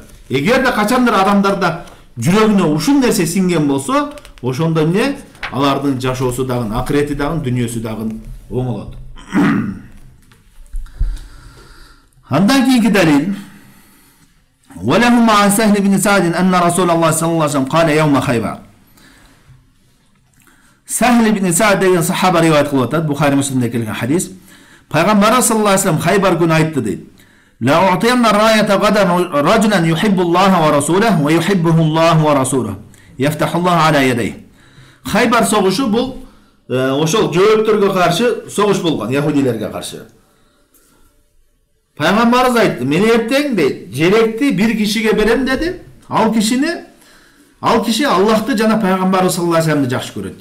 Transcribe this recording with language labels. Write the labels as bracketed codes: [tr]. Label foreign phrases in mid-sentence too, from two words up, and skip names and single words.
[ky] Эгерде качандыр адамдарда жүрөгүнө ушул нерсе сиңген болсо, ошондо эмне? Алардын жашоосу дагы, акырети дагы, дүйнөсү дагы оңолот. Андан кийинки далил: [ar] "ولهما عن سهل بن سعد أن رسول الله صلى الله عليه وسلم قال يوم خيبر." [ky] Сахл ибн Са'д деген сахаба риваят кылып атат, Бухари Муслимде келген хадис. Пайгамбар [ar] صلى الله عليه وسلم [ky] Хайбар күнү айтты дейт: [ar] "لأعطين الراية غدا رجلا يحب الله ورسوله ويحبه الله ورسوله. يفتح الله على يديه." [ky] Хайбар согушу бул ошол жөөптөргө каршы согуш болгон, яхудилерге каршы. Пайгамбарыбыз айтты: "Мен эртең дейт, желекти бир кишиге берем" деди. Ал киши Аллахты жана пайгамбарыбыз [ar] صلى الله عليه وسلم [ky] жакшы көрөт.